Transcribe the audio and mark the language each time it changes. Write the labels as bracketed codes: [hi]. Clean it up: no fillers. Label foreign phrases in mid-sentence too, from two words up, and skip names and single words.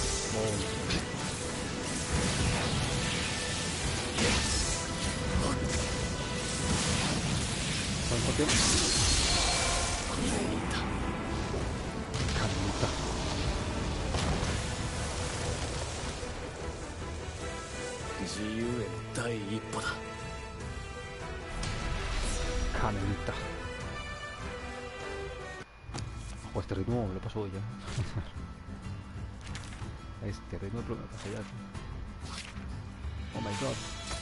[ja] Canita. Canita. 自由への第一歩だ。 Canita. [es] Oh, este ritmo me lo pasó ya. Este ritmo me lo pasó ya. [en] Oh my god.